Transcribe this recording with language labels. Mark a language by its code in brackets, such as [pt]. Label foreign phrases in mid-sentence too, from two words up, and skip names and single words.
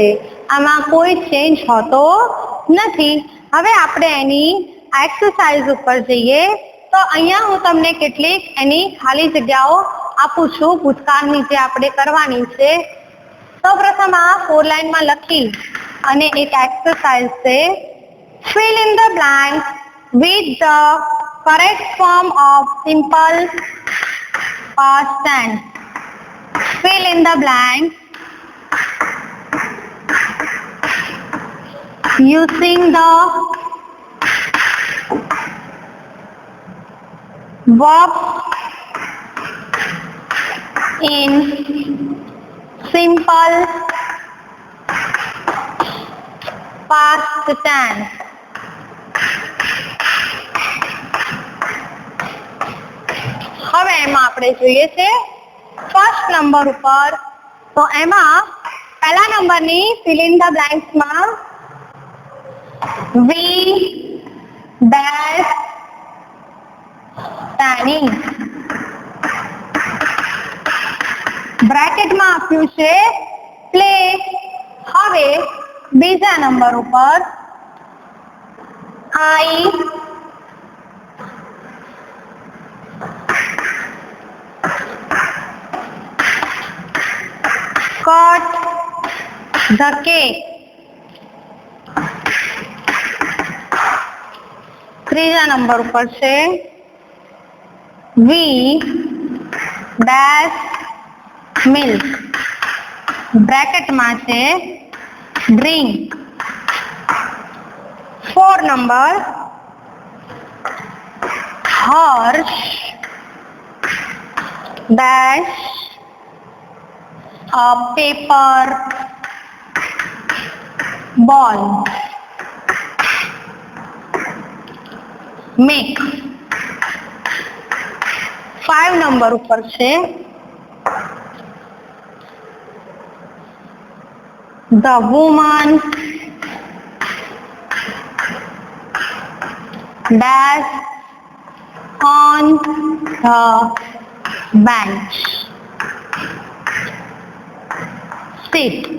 [gu] આમાં કોઈ ચેન્જ હોતો નથી. હવે આપણે એની એક્સરસાઇઝ ઉપર જઈએ. તો અહીંયા હું તમને કેટલીક એની ખાલી જગ્યાઓ આપું છું ભૂતકાળની જે આપણે કરવાની છે. સૌપ્રથમ આ 4 લાઈનમાં લખી અને એક એક્સરસાઇઝ છે. [en] fill in the blanks with the correct form of simple past tense. fill in the blanks using the verbs in simple past tense. હવે એમાં આપણે જોઈએ છે first number ઉપર. [gu] તો એમાં પહેલા નંબરની [en] fill in the blanks [gu] માં [en] we dash standing [gu] બ્રેકેટમાં આપ્યું છે પ્લે. હવે બીજા નંબર ઉપર [en] I cut the cake. [gu] ત્રીજા નંબર ઉપર છે [en] we dash milk [gu] બ્રેકેટમાં છે drink. [en] 4 નંબર Harsh dash a paper ball. make 5 [gu] નંબર ઉપર છે [en] The woman dash on the bench. Sit.